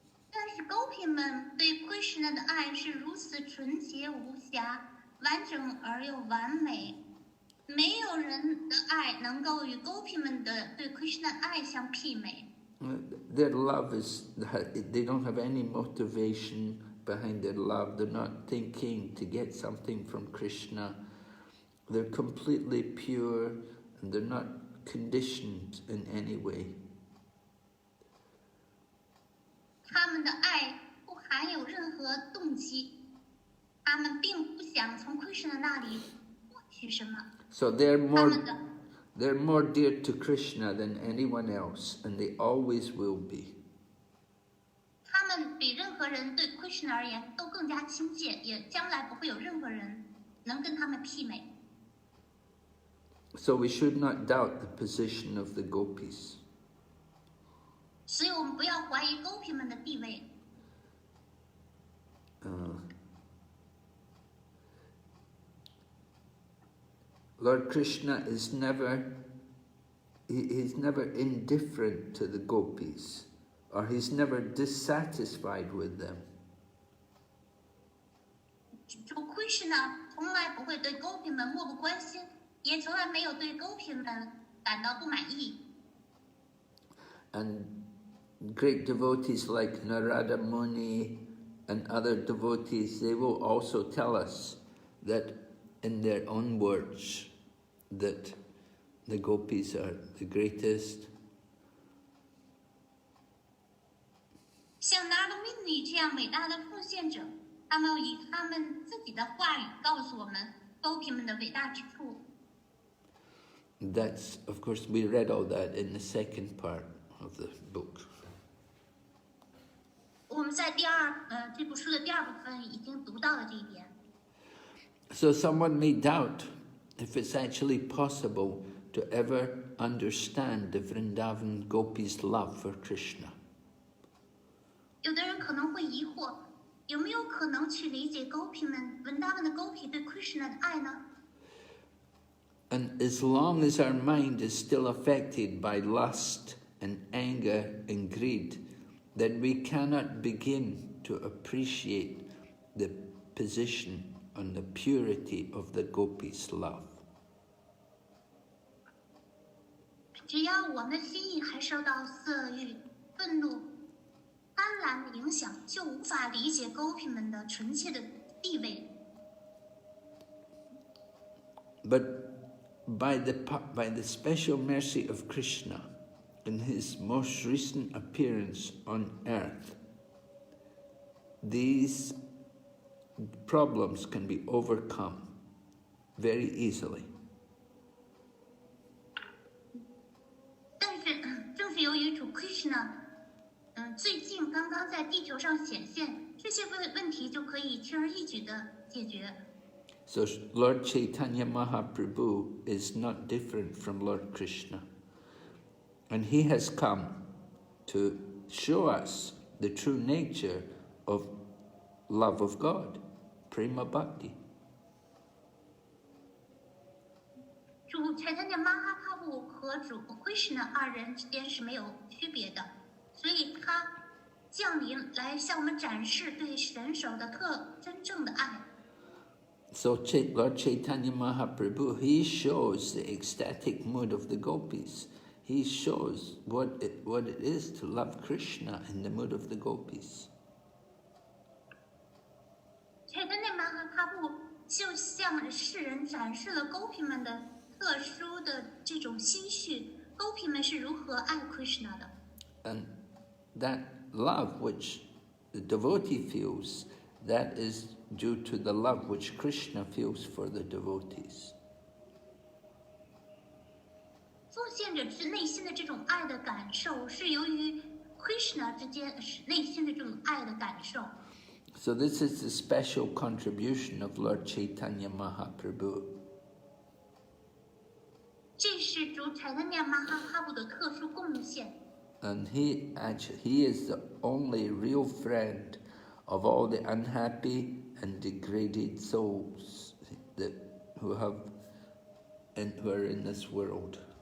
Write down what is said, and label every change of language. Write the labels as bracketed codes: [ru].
[zh] 但是 gopi 们对 Krishna 的爱是如此纯洁无瑕、完整而又完美，没有人的爱能够与 gopi 们的对 Krishna 的爱相媲美。 [en] Their love is, they don't have any motivation behind their love. They're not thinking to get something from Krishna. They're completely pure and they're not conditioned in any way. [zh] 他们的爱不含有任何动机，他们并不想从 Krishna 那里获取什么。 [en] So they're more dear to Krishna than anyone else, and they always will be. [zh] 他们比任何人对 Krishna 而言都更加亲切，也将来不会有任何人能跟他们媲美。 [en] So we should not doubt the position of the gopis. [zh] 所以我们不要怀疑 gopi 们的地位。 [en] Lord Krishna is he's never indifferent to the gopis, or he's never dissatisfied with them. [zh] 主 Krishna 从来不会对 gopi 们漠不关心，也从来没有对 gopi 们感到不满意。 [en] And great devotees like Narada Muni and other devotees, they will also tell us that in their own words that the gopis are the greatest. [zh] 像 Narada Muni 这样伟大的奉献者，他们以他们自己的话语告诉我们 gopi 们的伟大之处。 [en] That's, of course, we read all that in the second part of the book. [zh] 我们在这部书的第二部分已经读到了这一点。 [en] So someone may doubt if it's actually possible to ever understand the Vrindavan gopis' love for Krishna. [zh] 有的人可能会疑惑，有没有可能去理解 gopi 们 Vrindavan 的 gopi 对 Krishna 的爱呢？ [en] And as long as our mind is still affected by lust and anger and greed, then we cannot begin to appreciate the position and the purity of the gopis' love. [zh] 只要我们的心意还受到色欲、愤怒、贪婪的影响，就无法理解 gopi 们的纯切的地位。 [en] But by the special mercy of Krishna, in his most recent appearance on earth, these problems can be overcome very easily. [zh] 但是，正是由于主 Krishna，最近刚刚在地球上显现，这些问题就可以轻而易举的解决。 [en] So Lord Chaitanya Mahaprabhu is not different from Lord Krishna. And he has come to show us the true nature of love of God, prema bhakti. [zh] 主 Chaitanya Mahaprabhu 和主 Krishna 二人之间是没有区别的，所以他降临来向我们展示对神手的真正的爱。 [en] So Lord Chaitanya Mahaprabhu, he shows the ecstatic mood of the gopis. He shows what it is to love Krishna in the mood of the gopis. [zh] 柴丹那玛哈帕布就向世人展示了狗皮们的特殊的这种心绪，狗皮们是如何爱 Krishna 的。 [en] And that love which the devotee feels, that is due to the love which Krishna feels for the devotees. [zh] 奉献者之内心的这种爱的感受，是由于 Krishna 之间内心的这种爱的感受。 [en] So this is the special contribution of Lord Chaitanya Mahaprabhu. [zh] 这是主柴丹那玛哈帕布的特殊贡献。 [en] And he is the only real friend of all the unhappy and degraded souls who are in this world.